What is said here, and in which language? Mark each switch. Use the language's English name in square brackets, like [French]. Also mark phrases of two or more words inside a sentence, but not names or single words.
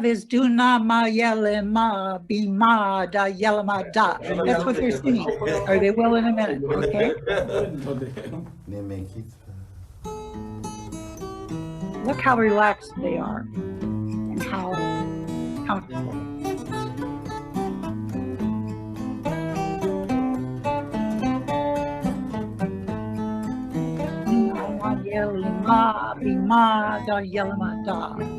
[English] is do na ma yele ma be ma da yele ma da. That's what they're singing. Or they will in a minute, okay? Look how relaxed they are and how comfortable. Ma yele ma be ma da yele ma da.